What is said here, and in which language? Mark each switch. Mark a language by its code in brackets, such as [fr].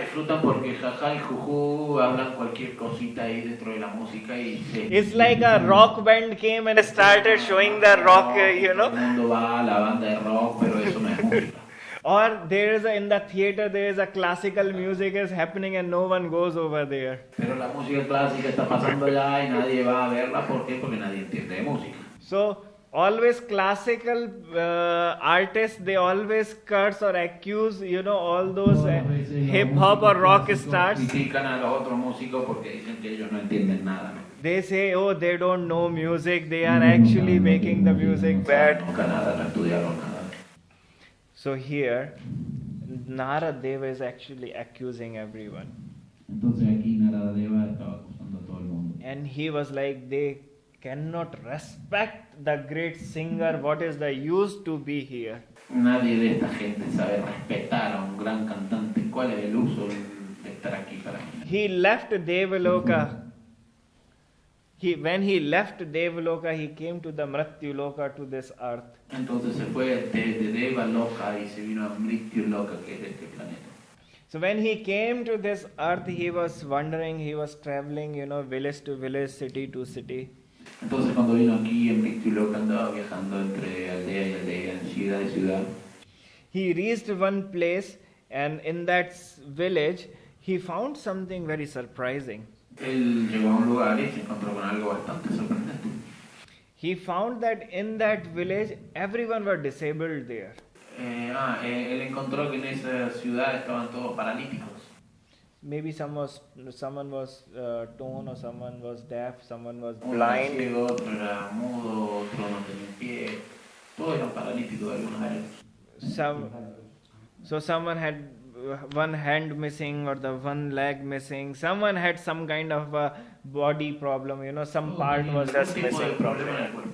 [es] Disfrutan porque Jaja y Juju hablan cualquier cosita ahí dentro de la música y se... [en] It's like a rock band came and started showing the rock, [es] Todo el mundo va a la banda de rock, pero eso no es música. [en] Or there is in the theater there is a classical music is happening and no one goes over there. [es] Pero la música clásica está pasando allá y nadie va a verla. ¿Por qué? Porque nadie entiende de música. [en] So always classical artists, they always curse or accuse, all those hip hop or rock stars. [es] Critican a los otros músicos porque dicen que ellos no entienden nada. [en] They say, oh, they don't know music, they are actually making the music bad. [es] Nunca nada, no estudiaron nada. [en] So here, Naradev is actually accusing everyone. [es] Entonces aquí Naradeva estaba acusando a todo el mundo. [en] And he was like, they cannot respect the great singer, what is the use to be here? [es] Nadie de esta gente sabe respetar a un gran cantante. ¿Cuál es el uso de estar aquí para mí? [en] He left Devaloka. When he left Devaloka, he came to the Mrityuloka, to this earth. [es] Entonces se fue de Devaloka y se vino a Mrityuloka, que es este planeta. [en] So when he came to this earth, he was wandering, he was traveling, village to village, city to city. [es] Entonces cuando vino aquí en Mrityuloka andaba viajando entre aldea y aldea, en ciudad y ciudad. [en] He reached one place, and in that village, he found something very surprising. [es] Él llegó a un lugar y se encontró con algo bastante sorprendente. [en] He found that in that village, everyone were disabled there. [es] Él encontró que en esa ciudad estaban todos paralíticos. [en] maybe someone was tone, or someone was deaf, someone was [es] Uno era [en] blind. [es] ciego, otro era mudo, otro no tenía un pie. Todos eran paralíticos de alguna manera. [en] So someone had one hand missing or the one leg missing. Someone had some kind of a body problem, some part was just missing from there.